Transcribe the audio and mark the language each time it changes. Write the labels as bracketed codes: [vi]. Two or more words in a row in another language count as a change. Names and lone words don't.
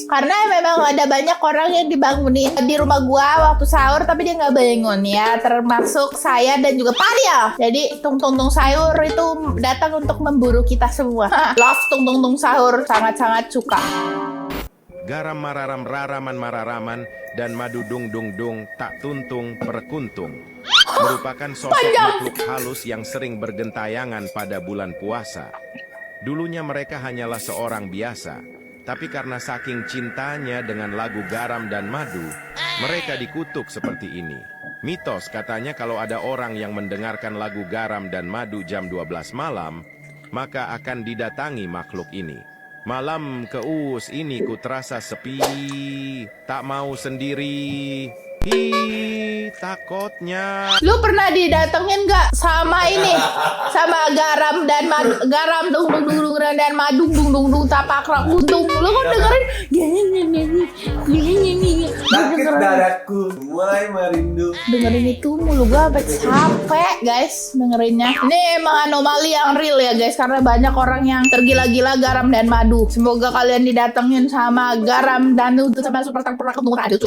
[id] Karena memang ada banyak orang yang dibangunin di rumah gua waktu sahur tapi dia nggak bangun ya, termasuk saya dan juga Padial. Jadi tung sahur itu datang untuk memburu kita semua. Love tung sahur, sangat-sangat suka. Garam mararam raraman mararaman dan madu dung dung dung tak tuntung perkuntung merupakan sosok makhluk halus yang sering bergentayangan pada bulan puasa. Dulunya mereka hanyalah seorang biasa, tapi karena saking cintanya dengan lagu garam dan madu, mereka dikutuk seperti ini. Mitos katanya kalau ada orang yang mendengarkan lagu garam dan madu jam 12 malam, maka akan didatangi makhluk ini. Malam keus ini ku terasa sepi, tak mau sendiri. Hi, takutnya. Lu pernah didatengin gak sama ini? Sama garam dan madu, garam dung dan madu dung tapak rak guntung. Lu kan dengerin sakit dadaku, mulai merindu. Dengerin itu mulu gua sampai capek guys dengerinnya. Ini emang anomali yang real ya guys, karena banyak orang yang tergila-gila garam dan madu. Semoga kalian didatengin sama garam dan madu sama super pernah ketemu tadi tuh.